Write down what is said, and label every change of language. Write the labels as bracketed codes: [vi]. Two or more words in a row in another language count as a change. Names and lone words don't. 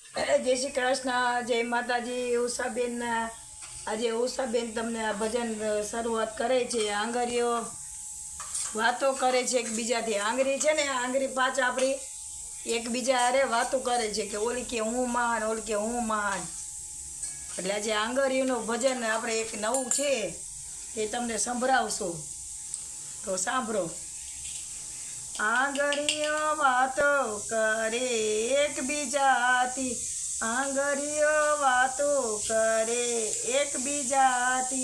[gu] જય શ્રી કૃષ્ણ। જય માતાજી। ઉષાબેન આજ ઉષાબેન તમને આ ભજન શુરુઆત કરે છે। આંગરીઓ વાતો કરે છે એકબીજાથી। આંગરી છે ને આંગરી પાછ આપણી એકબીજા હારે વાતો કરે છે કે ઓલી કે હું મહાન, ઓલી કે હું મહાન। એટલે આજે આંગરીઓનું ભજન આપણે એક નવું છે તે તમને સંભળાવશું, તો સાંભળો। આંગરીઓ વાતો કરે એકબીજાથી, આંગરીઓ વાતો કરે એકબીજાથી।